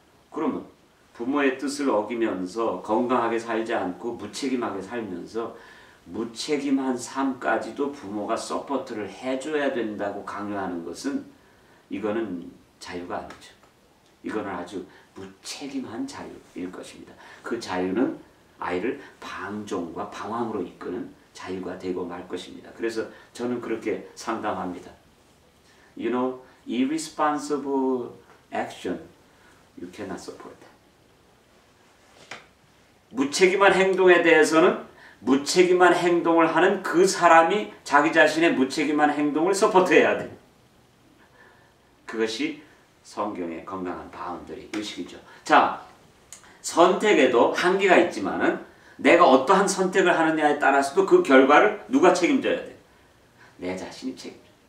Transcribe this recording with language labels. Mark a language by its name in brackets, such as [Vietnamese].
[Korean] 그러면 부모의 뜻을 어기면서 건강하게 살지 않고 무책임하게 살면서 무책임한 삶까지도 부모가 서포트를 해줘야 된다고 강요하는 것은 이거는 자유가 아니죠. 이거는 아주 무책임한 자유일 것입니다. 그 자유는 아이를 방종과 방황으로 이끄는 자유가 되고 말 것입니다. 그래서 저는 그렇게 상담합니다. [English] You know, irresponsible action, you cannot support that. [Korean] 무책임한 행동에 대해서는 무책임한 행동을 하는 그 사람이 자기 자신의 무책임한 행동을 서포트해야 돼. 그것이 성경의 건강한 바운더리 의식이죠. 자, 선택에도 한계가 있지만은 내가 어떠한 선택을 하느냐에 따라서도 그 결과를 누가 책임져야 돼? 내 자신이 책임져.